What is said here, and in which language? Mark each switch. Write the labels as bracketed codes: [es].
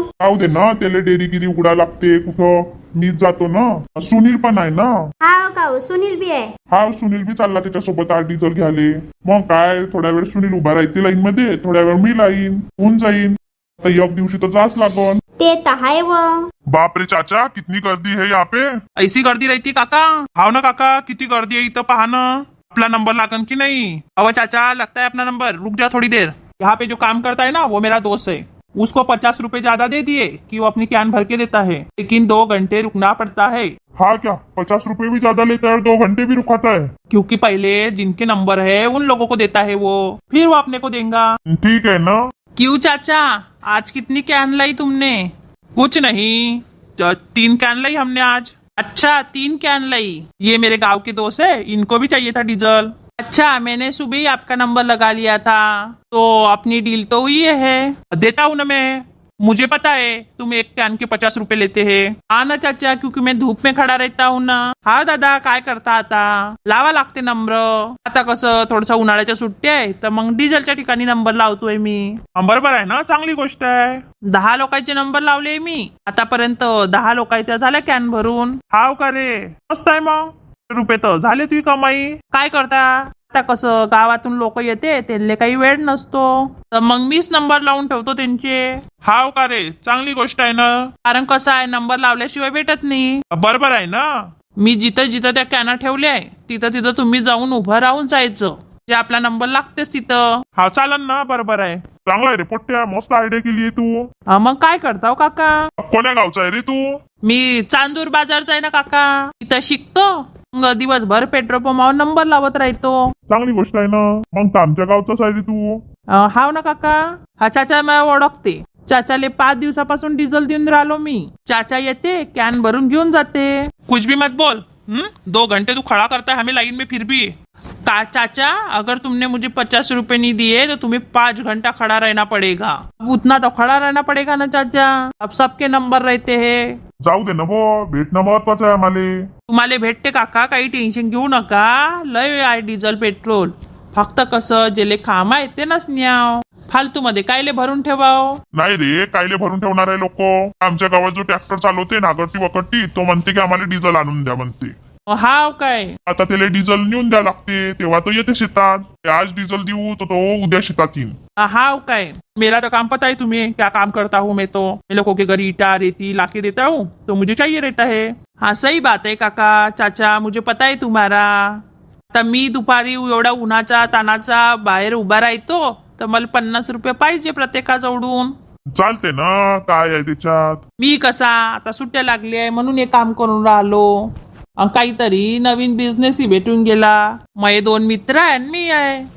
[mr] जाऊ दे ना, त्याला डेरीगिरी उडा लागते कुठं, मीच जातो ना, सुनील पण आहे ना। हाव का हो, सुनील बी आहे? हा, सुनील बी चालला त्याच्यासोबत आज डिझेल घ्याले। मग काय, थोड्या वेळ सुनील उभा राहते लाईन मध्ये, थोड्या वेळ मी लाईन होऊन जाईन, तर एक दिवशी तर जाच लागन। ते तर आहे व। [hi] बाप रे चाचा, कितनी गर्दी है यहाँ पे। ऐसी गर्दी रहती काका? [mr] हाव ना काका, किती गर्दी आहे इथं, पहा ना। [hi] अपना नंबर लागन की नहीं? अव चाचा, लगता है अपना नंबर, रुक जा थोड़ी देर। यहाँ पे जो काम करता है ना, वो मेरा दोस्त है, उसको 50 रुपए ज्यादा दे दिए कि वो अपनी कैन भर के देता है, लेकिन 2 घंटे रुकना पड़ता है। हाँ क्या, 50 रुपए भी ज्यादा लेता है और 2 घंटे भी रुकाता है? क्योंकि पहले जिनके नंबर है उन लोगों को देता है वो, फिर वो अपने को देगा। ठीक है ना। क्यों चाचा, आज कितनी कैन लाई तुमने? कुछ नहीं, 3 कैन लाई हमने आज। अच्छा, 3 कैन लाई। ये मेरे गांव के दोस्त है, इनको भी चाहिए था डीजल। अच्छा, मैंने सुबह ही आपका नंबर लगा लिया था, तो अपनी डील तो हुई है। देता हूँ ना मैं, मुझे पता है तुम 1 कैन के 50 रुपए लेते हैं। हाँ ना चाचा, क्योंकि मैं धूप में खड़ा रहता हूँ ना। [mr] हा दादा, काय करता आता, लावा लागते नंबर। आता कसं थोडस उन्हाळ्याच्या सुट्ट्या आहे, तर मग डिझेलच्या ठिकाणी नंबर लावतोय मी। बरोबर आहे ना, चांगली गोष्ट आहे। 10 लोकांचे नंबर लावले मी आतापर्यंत, 10 लोकांच्या झाल्या कॅन भरून। हाव का रे, मस्त आहे मग, रुपये तर झाले तुझी कमाई। काय करता आता, कसं गावातून लोक येते, त्यांना काही वेळ नसतो, तर मग मीच नंबर लावून ठेवतो त्यांचे। हाव का रे, चांगली गोष्ट आहे ना, कारण कसं आहे, नंबर लावल्याशिवाय भेटत नाही। बरोबर आहे ना, मी जिथं जिथं त्या कॅना ठेवल्या आहे, तिथं तिथं तुम्ही जाऊन उभं राहून जायचं, जे आपला नंबर लागतेच तिथं। हा चालन ना, बरोबर आहे। चांगला आहे रे पोट्ट्या, मस्त आयडिया केली आहे तू। मग काय करताव काका? कोण्या गावचा आहे रे तू? मी चांदूर बाजारचा आहे ना काका, तिथं शिकतो, मग दिवसभर पेट्रोल पंपावर नंबर लावत राहतो। चांगली गोष्ट आहे ना, मग तर आमच्या गावचाच आहे रे तू। हाव ना काका, हा चाचा मला ओळखते, चाचाले 5 दिवसापासून डिझेल देऊन राहिलो मी। चाचा येते, कॅन भरून घेऊन जाते। [hi] कुछ भी मत बोल, 2 घंटे तू खड़ा करता है हमें लाइन में, फिर भी का चाचा, अगर तुमने मुझे 50 रुपए नहीं दिए तो तुम्हें 5 घंटा खड़ा रहना पड़ेगा। अब उतना तो खड़ा रहना पड़ेगा ना चाचा, अब सबके नंबर रहते हैं। [mr] जाऊ दे ना बो, भेटणं महत्वाचं आहे आम्हाला। तुम्हाला भेटते काका, काही टेन्शन घेऊ नका, लय आहे डिझेल पेट्रोल, फक्त कसं जेले काम आहे ते नच न्याव, फालतू मध्ये कायले भरून ठेवाव। नाही रे, कायले भरून ठेवणार आहे लोक, आमच्या गावात जो ट्रॅक्टर चालवते नागट्टी वकट्टी, तो म्हणते की आम्हाला डिझेल आणून द्या म्हणते। हाव काय? आता त्याला डिझेल नेऊन द्या लागते, तेव्हा तो येते शेतात, आज डिझेल देऊ तो उद्या शेतात येईल। हाव काय? [hi] मेरा तो काम पता है तुम्हें, क्या काम करता हूँ मैं तो, मैं लोगों के घर ईटा रेती लाके देता हूँ, तो मुझे चाहिए रहता है। हाँ सही बात है काका, चाचा मुझे पता है तुम्हारा। [mr] आता मी दुपारी एवढा उन्हाचा तानाचा बाहेर उभा राहतो, तर मला 50 रुपये पाहिजे प्रत्येकाजवळून, चालते ना, काय आहे त्याच्यात. मी कसा आता सुट्ट्या लागली आहे म्हणून हे काम करून राहिलो. काहीतरी नवीन बिझनेसही भेटून गेला. माझे 2 मित्र आहे आणि मी आहे.